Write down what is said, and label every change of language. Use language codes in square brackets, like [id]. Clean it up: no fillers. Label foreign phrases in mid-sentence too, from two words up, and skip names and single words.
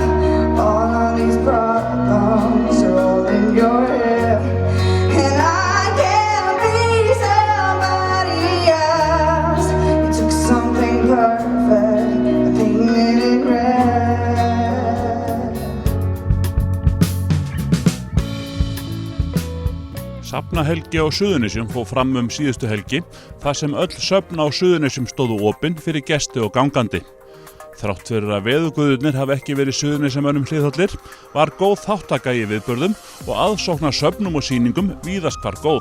[en] All of these problems are all in your head, and I can't be somebody else. You took something perfect and painted it red. [is] Safnahelgi á Suðurnesjum fór fram síðustu helgi þar sem öll söfn á Suðurnesjum stóðu opin fyrir gesti og gangandi. Þrátt fyrir að veðurguðurnir hafi ekki verið Suðurnesjamönnum hliðhollir var góð þáttaka í viðburðum og aðsókn að söfnum og sýningum víðast hvar góð.